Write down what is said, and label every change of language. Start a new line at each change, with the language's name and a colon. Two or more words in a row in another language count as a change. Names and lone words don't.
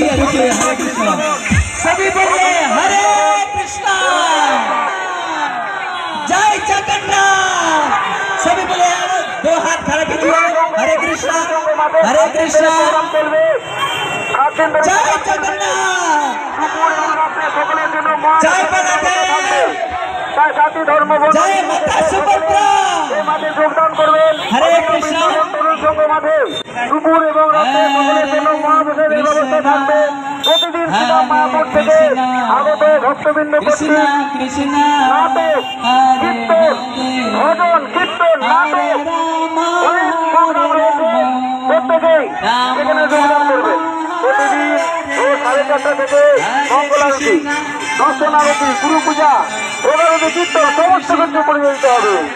Hindi: देखिए हरे कृष्णा सभी बोलिए हरे कृष्णा जय जगन्नाथ सभी बोलिए दो हाथ खड़ा कीजिए हरे कृष्णा जय जगन्नाथ जय बलदेव जय माता सुभद्रा
Bangla: যোগদান করবেন
Hindi: हरे कृष्णा
Bangla: মাঠে দুপুর এবং রাতে সকলের জন্য মহাপ্রসাদের ব্যবস্থা থাকবে প্রতিদিন মায়াপুর থেকে আগত ভক্তবৃন্দ
Hindi: कृष्णा कृष्णा
Bangla: নাটক কীর্তন ভজন কীর্তন নাটক অনেক প্রোগ্রাম রয়েছে প্রত্যেকেই এখানে যোগদান করবে প্রতিদিন ভোর 4:30 থেকে মঙ্গল আরতি দর্শন আরতি গুরু পূজা প্রধানত কীর্তন সমস্ত কিছু পরিচালিত হবে